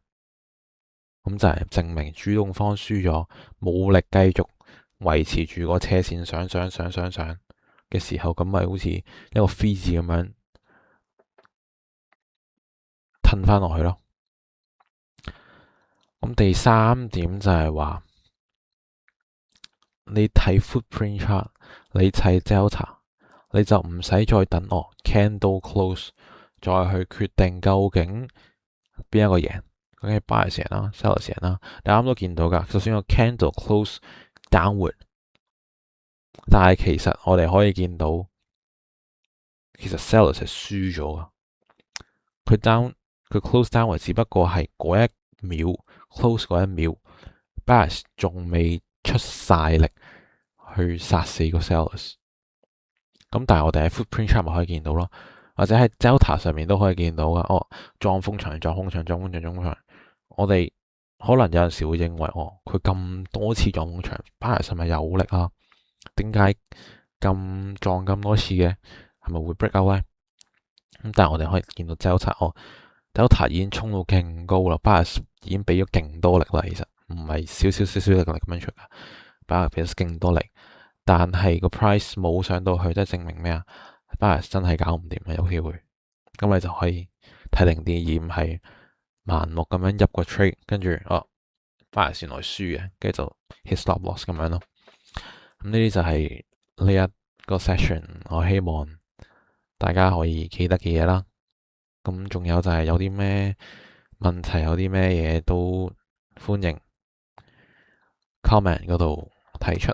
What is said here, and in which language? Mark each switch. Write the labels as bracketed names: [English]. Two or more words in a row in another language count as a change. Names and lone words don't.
[Cantonese] 咁就係證明主動方輸咗，冇力繼續維持住個車線上嘅時候，咁咪好似一個 V 字咁樣褪翻落去咯。咁第三點就係話，你睇 [English] footprint chart， [Cantonese] 你睇 delta，你就唔使再等 [English] candle close [Cantonese] 再去決定究竟邊一個贏，究竟係 buyer 贏啦 seller 贏啦。你啱都見到噶，就算個 [English] candle close downward， [Cantonese] 但係其實我哋可以見到，其實 seller 係輸咗噶。佢 [English] close downward [Cantonese] 只不過係嗰一秒 close 嗰一秒 buyers 仲未出晒力去殺死個 sellers。咁但係我哋喺 [English] footprint chart [Cantonese] 咪可以見到咯，或者喺 delta 上面都可以見到噶。撞風牆，我哋可能有陣時會認為佢咁多次撞風牆 buyers 係咪有力啊？點解咁撞咁多次嘅？係咪會 [English] break out [Cantonese] 咧？咁但係我哋可以見到 delta 已經衝到勁高啦，buyers 已經俾咗勁多力啦。其實唔係少力咁樣出噶，buyers 俾咗勁多力，但係個 price 冇上到去，即係證明咩啊？buyers 真係搞唔掂啊，有機會。咁你就可以睇定啲，而唔係盲目咁樣入個 trade，跟住buyers 原來輸嘅，跟住就 [English] hit stop loss [Cantonese] 咁樣咯。咁呢啲就係呢一個 session，我希望大家可以記得嘅嘢啦。咁仲有就係有啲咩問題，有啲咩嘢都歡迎 comment 嗰度提出。